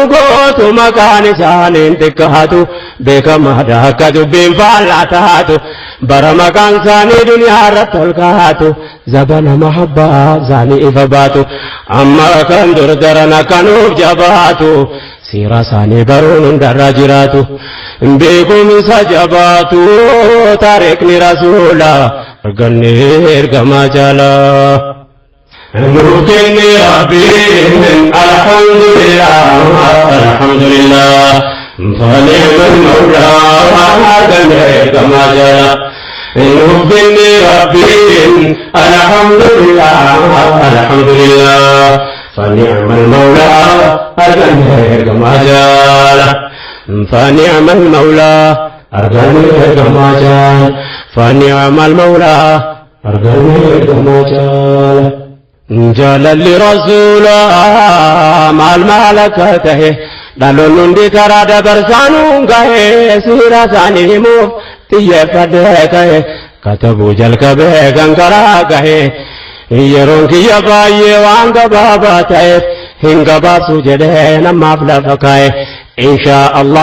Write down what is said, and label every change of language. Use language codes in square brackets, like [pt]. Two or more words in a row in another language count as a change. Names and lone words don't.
[om] gootu maqaan isaaniin xiqqaatu beekamaadha akka dubbiin faallaa taatu bara maqaan isaanii duniyaa irratti ol kaatu zabana mahabbaa isaanii ifa baatu amma kan dur daran akkanuuf jabaatu siira isaanii baruun hundarra jiraatu beekumsa jabaatu taariikni rasuula arganne ergamaa jaala nuukini rabbiin alhamdulillah [ar] فنعم المولى [om] arganne ergamaa jaala nuukini rabbiin alhamdulillah [ar] فنعم المولى [om] arganne ergamaa jaala [ar] فنعم المولى [om] arganne ergamaa jaala [ar] فنعم المولى [om] arganne ergamaa jaala jaalalli rasuula maal malakate dhaloonni hundi karaa dabarsaanuu gahe siira isaanii himuuf xiyyeeffadhee ka'e katabuu jalqabee kan karaa gahe yeroon kiyya baay'ee waan gabaabaa ta'eef hin gabaabsu jedhee namaaf lafa kaa'e [ar] إن شاء الله